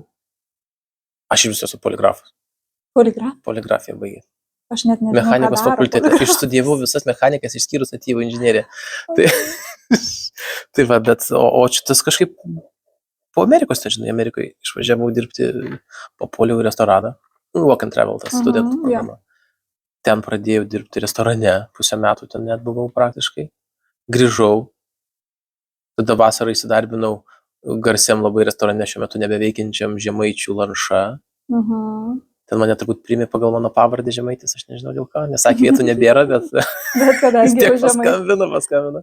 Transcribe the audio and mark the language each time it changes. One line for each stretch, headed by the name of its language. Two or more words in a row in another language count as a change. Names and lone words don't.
Lithuanian: Aš ir vis esu poligrafas. Poligrafiją baigė. Aš net nežinau, mechanikos fakultete. Aš studijavau visas mechanikas išskyrus statybų inžineriją. Tai va, bet, o šitas kažkaip po Amerikos, tai žinai, Amerikoje išvažiavau dirbti, papuoliau į restoraną. Walk and Travel, tas studentų programa. Ten pradėjau dirbti restorane, pusę metų ten net buvau praktiškai. Grįžau, tada vasarą įsidarbinau garsiam labai restorane šiuo metu nebeveikiančiam Žemaičių Lanša. Ten mane turbūt priėmė pagal mano pavardę Žemaitis, aš nežinau dėl ką, nes sakė, vietų nebėra, bet vis tiek paskambino.